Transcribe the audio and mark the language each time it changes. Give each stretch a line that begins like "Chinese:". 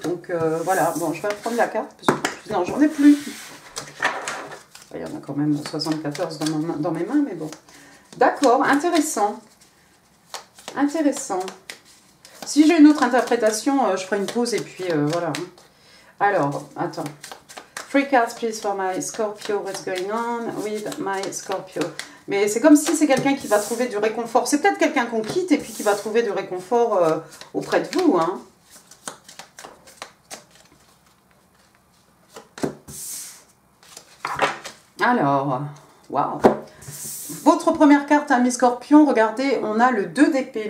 French: Donc voilà, bon, je vais reprendre la carte. Parce que, non, j'en ai plus. Il y en a quand même 74 dans mes mains, mais bon. D'accord, intéressant. Intéressant. Si j'ai une autre interprétation, je ferai une pause et puis voilà. Alors, attends.
English: 3 cards, please, for my Scorpio. What's going on with my Scorpio?
French: Mais c'est comme si c'est quelqu'un qui va trouver du réconfort. C'est peut-être quelqu'un qu'on quitte et puis qui va trouver du réconfort auprès de vous. Hein. Alors, waouh. Votre première carte, hein, mes Scorpions, regardez, on a le 2 d'épée.